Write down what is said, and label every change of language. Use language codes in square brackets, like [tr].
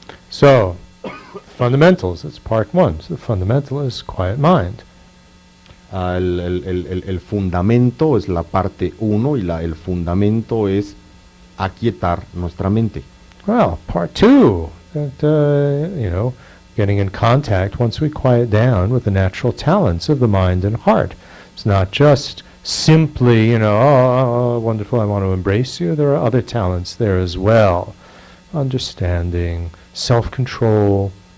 [en] So, fundamentals, that's part one. So the fundamental is quiet mind. [es] El fundamento es la parte 1 y el fundamento es aquietar nuestra mente. [en] Well, part 2, that, getting in contact once we quiet down with the natural talents of the mind and heart. It's not just simply, oh, wonderful, I want to embrace you. There are other talents there as well. Understanding, self-control.